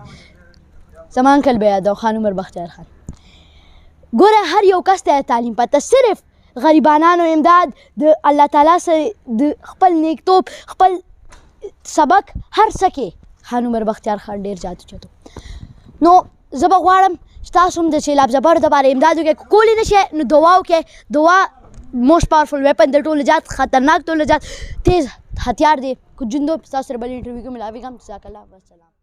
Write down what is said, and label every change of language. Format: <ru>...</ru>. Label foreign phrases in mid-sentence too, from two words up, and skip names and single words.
<ps>زما انکل به یادوم خان عمر بختیار خان. ګوره هر یو کس ته تعلیم پته، صرف غریبانانو امداد د الله تعالی سره د خپل نیکتوب خپل سبق هر څه کې خان عمر بختیار خان ډېر زیات اوچت و. نو زه به غواړم چې تاسو هم د سیلاب زبرو دپاره امداد وکړئ. کولی نه شئ نو دعا وکړئ. دعا</ps> <en>most powerful weapon</en> <ps>د ټولو زیات خطرناک، ټولو زیات تیز هتیار دی. که جندو تاسو سره بل انټرویو کې ملاویږم.</ps> <ar>جزاک الله والسلام.</ar>